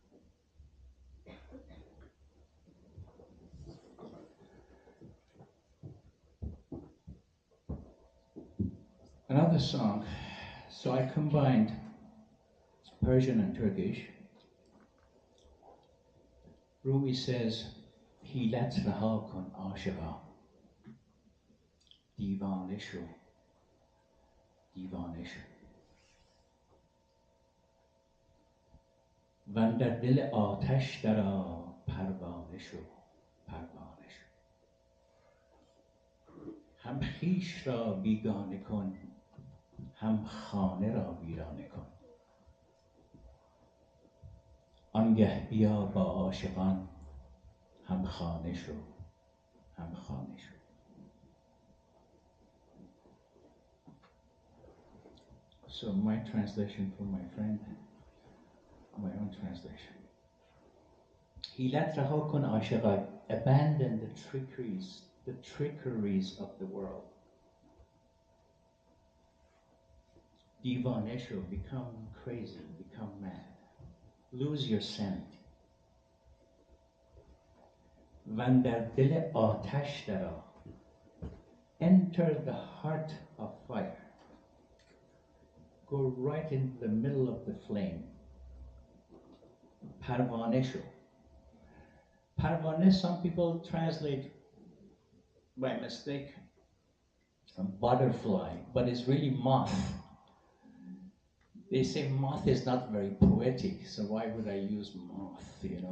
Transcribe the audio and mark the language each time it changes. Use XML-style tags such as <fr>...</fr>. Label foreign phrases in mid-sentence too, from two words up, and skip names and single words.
<en>Another song, so I combined Persian and Turkish. Rumi says,</en> <fa>حیلت رها کن عاشقا، دیوانه شو، دیوانه شو. وندر دل آتش درآ پروانه شو پروانه شو هم خویش را بیگانه کن هم خانه را ویرانه کن آنگه بیا با عاشقان هم خانه شو هم خانه شو.</fa> <en>So my translation from my friend, my own translation.</en> <fa>حیلت رها کن عاشقا.</fa> <en>Abandon the trickeries of the world.</en> <fa>دیوانه شو,</fa> <en>become crazy, become mad. Lose your sanity.</en> <fa>وان در دل آتش درآ.</fa> <en>Enter the heart of fire. Go right into the middle of the flame.</en> <fa>پروانه شو.</fa> <en>Parvane, some people translate by mistake butterfly, but it's really moth. They say moth is not very poetic, so why would I use moth, you know?</en>